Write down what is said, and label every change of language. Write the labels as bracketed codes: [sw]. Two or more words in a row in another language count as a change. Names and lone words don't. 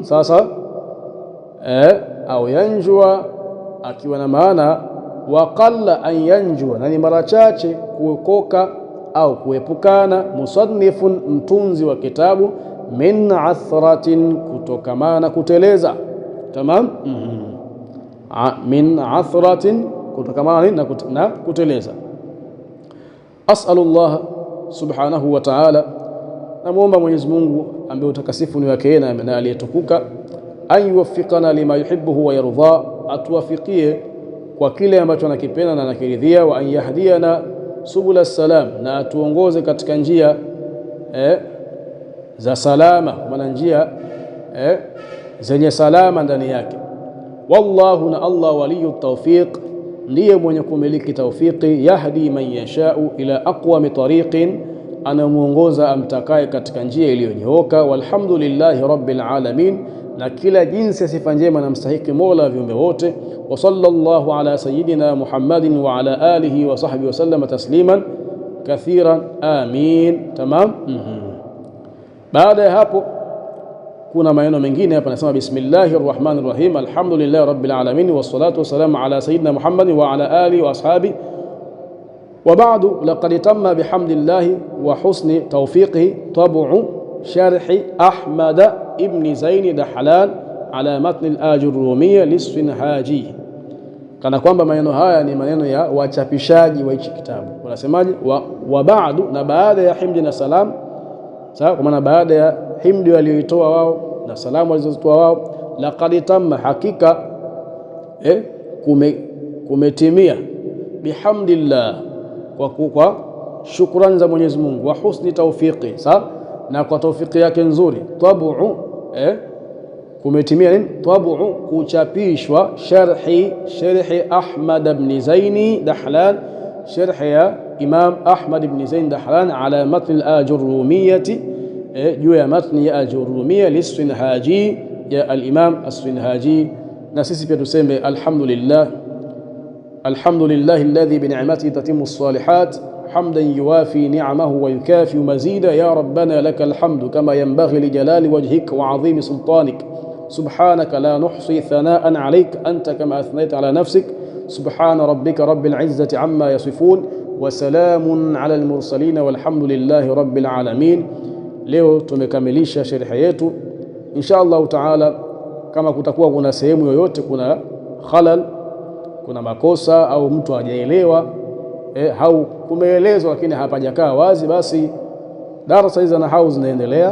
[sw] Sasa [ar] أو ينجو, [sw] akiwa na maana [ar] وقل أن ينجو, [sw] na ni mara chache kuokoka au kuepukana, musannifun, mtunzi wa kitabu, [ar] من عثرة, [sw] kutokamana kuteleza. Tamam. [ar] من عثرة, [sw] kutokamana na kuteleza. [ar] أسأل الله سبحانه وتعالى, [sw] namuomba Mwenyezi Mungu ambaye utakasifu ni wake na aliyetukuka, [ar] أن يوفقنا لما يحب ويرضى, [sw] atuwafikie kwa kile ambacho anakipenda na anakiridhia, [ar] وأن يهدينا سبل السلام, [sw] na atuongoze katika njia za salama, kwa maana njia zenye salama ndani yake. Wallahu, na Allah, [ar] ولي التوفيق, [sw] ndiye mwenye kumiliki tawfiqi, [ar] يهدي من يشاء إلى أقوم طريق, [sw] anamuongoza amtakaye katika njia iliyonyooka. [ar] والحمد لله رب العالمين, [sw] na kila jinsi ya sifa njema na mstahiki Mola wa viumbe wote. [ar] وصلى الله على سيدنا محمد وعلى آله وصحبه وسلم تسليما كثيرا آمين. [sw] Tamam. Baada ya hapo kuna maneno mengine hapa, nasema [ar] بسم الله الرحمن الرحيم الحمد لله رب العالمين والصلاة والسلام على سيدنا محمد وعلى آله وأصحابه وبعد. لقد تم بحمد الله وحسن توفيقه طبع شرح أحمد بن زين دحلان على متن الآجرومية للصنهاجي. [sw] Kana kwamba maneno haya ni maneno ya wachapishaji wa hichi kitabu. Wanasemaje? [ar] وبعد, [sw] na baada ya himdi na salam. Sawa, kwa maana baada ya himdi walioitoa wao na salamu walizozitoa wao, [ar] لقد تم, [sw] hakika kumetimia, bihamdillah, kwa shukrani za Mwenyezi Mungu, [ar] وحسن توفيق, [sw] sawa, na kwa tawfiki yake nzuri, tabu kumetimia nini? Tabu, kuchapishwa, sharhi Ahmad ibn Zain Dahlan, sharhi ya Imam Ahmad ibn Zain Dahlan [ar] على متن الآجرومية, [sw] juu ya matni ya Ajurrumiyya lis-Sinhaji, ya al-Imam as-Sinhaji. Na sisi pia tuseme [ar] الحمد لله الذي بنعمته تتم الصالحات حمدا يوافي نعمه ويكافئ مزيده يا ربنا لك الحمد كما ينبغي لجلال وجهك وعظيم سلطانك سبحانك لا نحصي ثناء عليك أنت كما أثنيت على نفسك سبحان ربك رب العزة عما يصفون وسلام على المرسلين والحمد لله رب العالمين. [sw] Leo tumekamilisha sharhi yetu. [ar] إن شاء الله تعالى, [sw] kama kutakuwa kuna sehemu yoyote kuna khalal, kuna makosa au mtu hajaelewa au kumeelezwa lakini hapajakaa wazi, basi darasa hizi za nahau zinaendelea.